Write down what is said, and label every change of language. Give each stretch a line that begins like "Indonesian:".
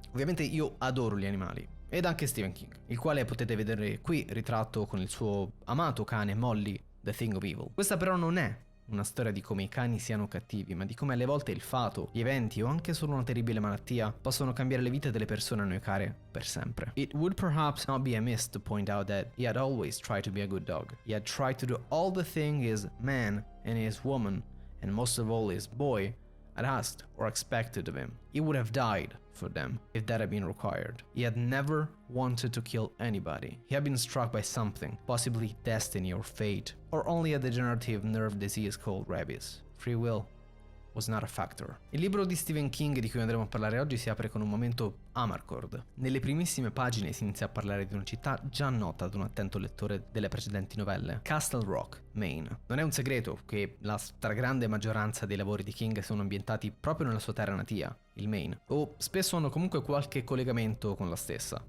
Italian: Ovviamente io adoro gli animali, ed anche Stephen King, il quale potete vedere qui ritratto con il suo amato cane Molly, The Thing of Evil. Questa però non è una storia di come i cani siano cattivi, ma di come alle volte il fato, gli eventi o anche solo una terribile malattia possono cambiare le vite delle persone a noi care per sempre.
English: It would perhaps not be amiss to point out that he had always tried to be a good dog. He had tried to do all the things his man and his woman, and most of all his boy, had asked or expected of him. He would have died for them if that had been required. He had never wanted to kill anybody. He had been struck by something, possibly destiny or fate, or only a degenerative nerve disease called rabies. Free will was not a factor.
Italian: Il libro di Stephen King di cui andremo a parlare oggi si apre con un momento Amarcord. Nelle primissime pagine si inizia a parlare di una città già nota ad un attento lettore delle precedenti novelle, Castle Rock, Maine. Non è un segreto che la stragrande maggioranza dei lavori di King sono ambientati proprio nella sua terra natia, il Maine, o spesso hanno comunque qualche collegamento con la stessa.